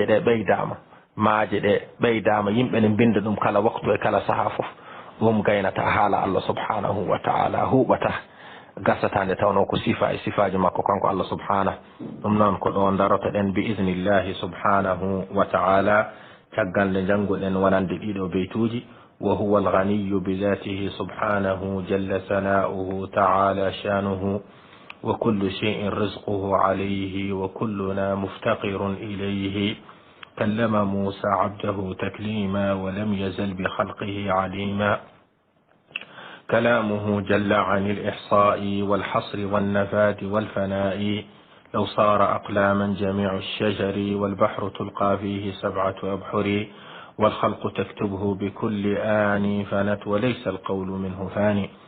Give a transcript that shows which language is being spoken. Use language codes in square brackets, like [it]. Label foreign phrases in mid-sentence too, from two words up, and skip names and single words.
[ff] ɗe ɓeydama maaje ɗe ɓeydama yimɓe ne binda ɗum kala waktu e kala saaha fof ɗum gaynata haala Allah [ar] سبحانه وتعالى [ff] huuɓata gasata nde tawno ko sifa e sifaji makko kanko Allah subhanahu ɗum noon ko ɗo daroto ɗen [ar] بإذن الله سبحانه وتعالى [ff] caggal nde jannguɗen wonande ɗiɗo beytuji [ar] وهو الغني بذاته سبحانه جل ثناؤه تعالى شأنه وكل شيء رزقه عليه وكلنا مفتقر إليه كلم موسى عبده تكليما ولم يزل بخلقه عليما كلامه جل عن الإحصاء والحصر والنفاد والفناء لو صار أقلاما جميع الشجر والبحر تلقى فيه 7 أبحر والخلق تكتبه بكل آن فنت وليس القول منه فاني نون.